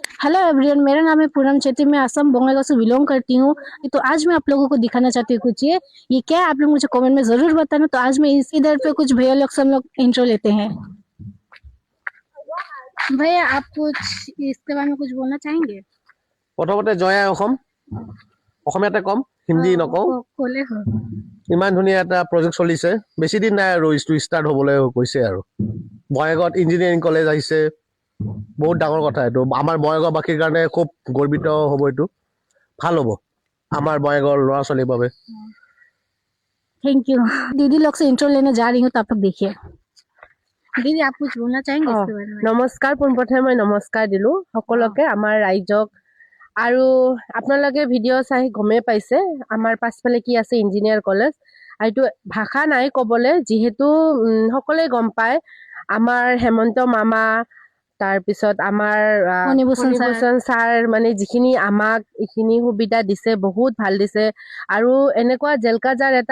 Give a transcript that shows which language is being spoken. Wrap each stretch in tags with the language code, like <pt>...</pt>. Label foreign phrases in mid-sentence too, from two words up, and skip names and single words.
<hi>हेलो एवरीवन, मेरा नाम है पूनम चेत्री। मैं असम बंगाल से बिलोंग करती हूँ। तो आज मैं आप लोगों को दिखाना चाहती हूँ कुछ ये क्या है, आप लोग मुझे कमेंट में जरूर बताना। तो आज मैं इस इधर पे कुछ भैया लोग सब लोग इंट्रो लेते हैं। भैया, आप कुछ इसके बारे में कुछ बोलना चाहेंगे?</hi> <as>প্ৰথমতে জয় आই অসম অসমীয়াতে কম হিন্দী নকওঁ ক'লে হ'ল। ইমান ধুনীয়া এটা প্ৰজেক্ট চলিছে বেছি দিন নাই আৰু ষ্টাৰ্ট হ'বলৈ কৈছে আৰু বঙাইগাঁৱত ইঞ্জিনিয়াৰিং কলেজ আহিছে বহুত ডাঙৰ কথা এইটো আমাৰ বঙাইগাঁওবাসীৰ কাৰণে খুব গৰ্বিত হ'ব এইটো ভাল হ'ব আমাৰ বঙাইগাঁৱৰ ল'ৰা ছোৱালীৰ বাবে</as> <en>thank you.</en> <hi>दीदी लोग से इंट्रो लेने जा रही हूँ, तो आप लोग देखिए। दीदी, आप कुछ बोलना चाहेंगे इसके बारे में?</hi> <as>নমস্কাৰ পোনপ্ৰথমে মই নমস্কাৰ দিলোঁ সকলোকে আমাৰ ৰাইজক আৰু আপোনালোকে ভিডিঅ' চাই গমেই পাইছে আমাৰ পাছফালে কি আছে ইঞ্জিনিয়াৰ কলেজ আৰু এইটো ভাষা নাই ক'বলৈ যিহেতু সকলোৱে গম পায় আমাৰ হেমন্ত মামা তাৰপিছত আমাৰ ফণীভূষণ ছাৰ মানে যিখিনি আমাক এইখিনি সুবিধা দিছে বহুত ভাল দিছে আৰু এনেকুৱা জেলকাজাৰ এটা</as>